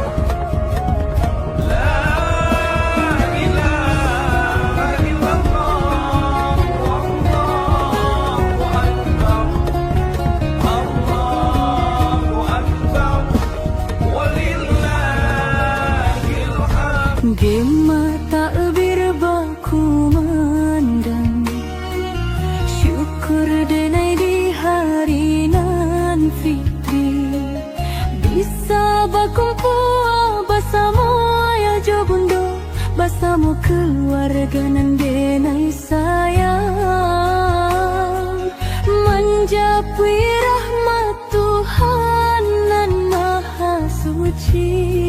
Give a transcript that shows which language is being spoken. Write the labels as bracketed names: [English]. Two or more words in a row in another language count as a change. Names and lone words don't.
[Arabic] لا إله إلا الله، الله أكبر، الله أكبر، ولله الحمد. [Minangkabau] Gema takbir baku mandang, syukur denai di hari nan fitri. Bisa berkumpul bersama ayah jo bundo, bersama keluarga nan denai sayang, menjapui rahmat Tuhan nan maha suci.